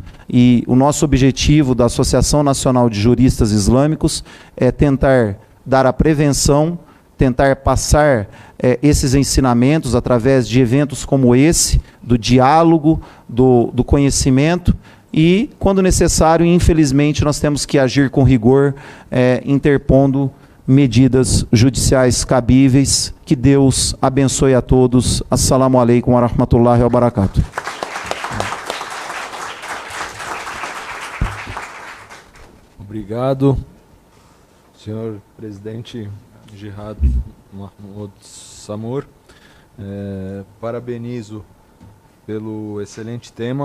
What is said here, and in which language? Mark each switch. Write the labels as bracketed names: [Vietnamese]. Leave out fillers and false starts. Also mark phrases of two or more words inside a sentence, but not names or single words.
[Portuguese] E o nosso objetivo da Associação Nacional de Juristas Islâmicos é tentar dar a prevenção, tentar passar esses ensinamentos através de eventos como esse, do diálogo, do conhecimento. E, quando necessário, infelizmente, nós temos que agir com rigor, interpondo medidas judiciais cabíveis. Que Deus abençoe a todos. [Arabic] السلام عليكم ورحمة الله وبركاته. [Portuguese] Obrigado, senhor presidente Jihad Mahmoud Samur. Parabenizo pelo excelente tema.